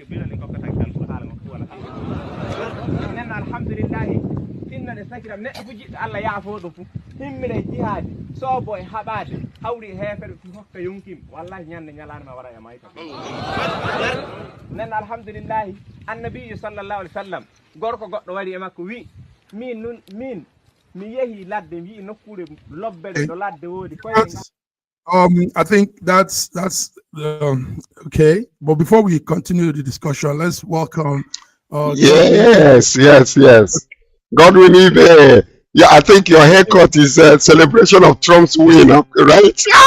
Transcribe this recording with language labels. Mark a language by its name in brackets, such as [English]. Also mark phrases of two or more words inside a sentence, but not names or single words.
[Fula] bilon en kokkatake tan ko haala makko wala nen alhamdulillahi tinnane sakiram neɗɗo fu jiɗɗo Allah yaafo ɗum fu himmire jihaade soobo e haɓade hawri heefere fu hokka yonkim wallahi ñande ñalanema wara e mayta nen alhamdulillahi [Arabic] النبي صلى الله عليه وسلم [Fula] gorko goɗɗo wari e makko wi min mi yehi ladde wi nokkure lobbede do ladde wodi [English] I think that's okay. But before we continue the discussion, let's welcome yes. Godwin Ibe. Yeah, I think your haircut is a celebration of Trump's win, right?